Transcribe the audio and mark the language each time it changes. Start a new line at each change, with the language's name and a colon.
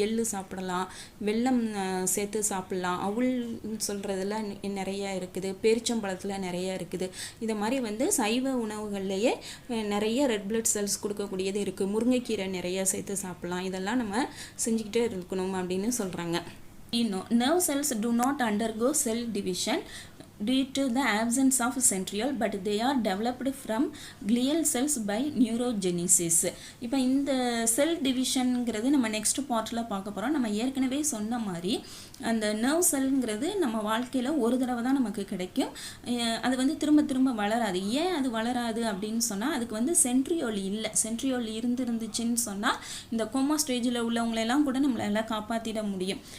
Tamil: எள்ளு சாப்பிடலாம், வெல்லம் சேர்த்து சாப்பிட்லாம், அவுள் சொல்கிறதுல நிறைய இருக்குது, பேரிச்சம்பழத்தில் நிறைய இருக்குது. இதை மாதிரி வந்து சைவ உணவுகள்லேயே நிறைய ரெட் blood cells கொடுக்கக்கூடியது இருக்குது. முருங்கைக்கீரை நிறைய சேர்த்து சாப்பிட்லாம். இதெல்லாம் நம்ம செஞ்சுக்கிட்டே இருக்கணும் அப்படின்னு சொல்கிறாங்க.
English: Nerve cells do not undergo cell division due to the absence of centriole, but they are developed from glial cells by neurogenesis.
Tamil: இப்போ இந்த செல் டிவிஷன்ங்கிறது நம்ம நெக்ஸ்ட் பார்ட்டில் பார்க்க போகிறோம். நம்ம ஏற்கனவே சொன்ன மாதிரி அந்த நர்வ் செல்ங்கிறது நம்ம வாழ்க்கையில் ஒரு தடவை தான் நமக்கு கிடைக்கும். அது வந்து திரும்ப திரும்ப வளராது. ஏன் அது வளராது அப்படின்னு சொன்னால் அதுக்கு வந்து சென்ட்ரியோல் இல்லை. சென்ட்ரியோல் இருந்துச்சுன்னு சொன்னால் இந்த கோமா ஸ்டேஜில் உள்ளவங்களெல்லாம் கூட நம்மளால் காப்பாற்றிட முடியும்.